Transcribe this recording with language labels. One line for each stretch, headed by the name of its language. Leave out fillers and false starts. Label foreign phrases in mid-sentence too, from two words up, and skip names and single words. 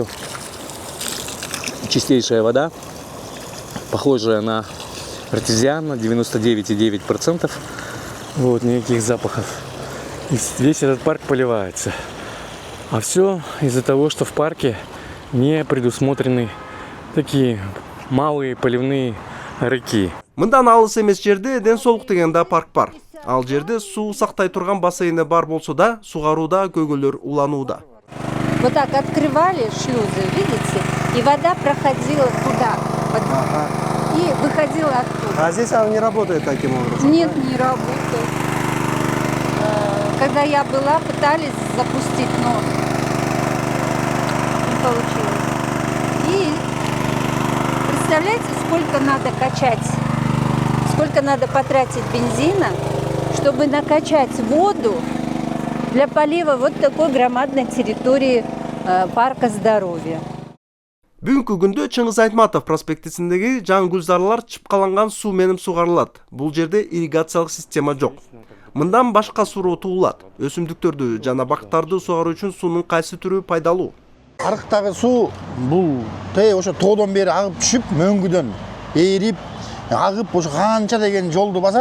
Russian: Чистейшая вода, похожая на артезиан, на 99,9%. Вот, никаких запахов. И весь этот парк поливается. А все из-за того, что в парке не предусмотрены такие малые поливные рыки.
Kyrgyz: Мындан алыс эмес жерде Ден соолук деген да парк бар. Ал жерде суу сактай турган бассейни бар болсо да, сугарууда көйгөйлөр уланууда.
Russian: Вот так открывали шлюзы, видите, и вода проходила туда. И выходила оттуда. А здесь она не работает таким образом? Нет, не работает. Когда я была, пытались запустить, но не получилось. И представляете, сколько надо качать, сколько надо потратить бензина, чтобы накачать воду для полива вот такой громадной территории парка здоровья.
Kyrgyz: Бүгүнкү күндө Чыңгыз Айтматов проспектисиндеги жаңы гүлзарлар чыпкаланган суу менен сугарылат. Бул жерде ирригациялык система жок. Мындан башка суроо туулат. Өсүмдүктөрдү жана бактарды сугаруу үчүн суунун кайсы түрү пайдалуу? Арыктагы суу бул ошо тоодон бери агып түшүп, мөңгүдөн ээрип, агып ошо канча деген жолду басат.